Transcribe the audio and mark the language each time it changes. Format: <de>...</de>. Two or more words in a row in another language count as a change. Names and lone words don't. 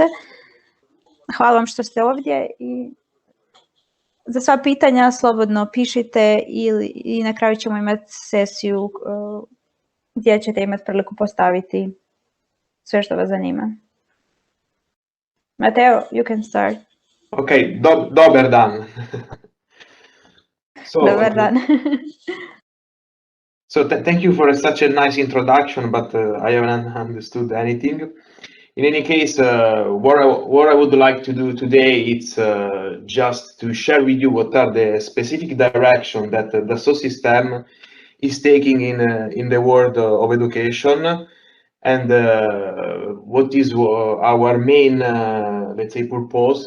<hr>Hvala vam što ste ovdje i za sva pitanja slobodno pišite i na kraju ćemo imati sesiju gdje ćete imati priliku postaviti sve što vas zanima. Mateo,</hr> <en>you can start.</en> <sl>Okay, dober dan. Dober dan.</sl> <en>Thank you for such a nice introduction, but I haven't understood anything. In any case, what I would like to do today is just to share with you what are the specific direction that the Dassault Systèmes is taking in the world of education, and what is our main, let's say, purpose.</en>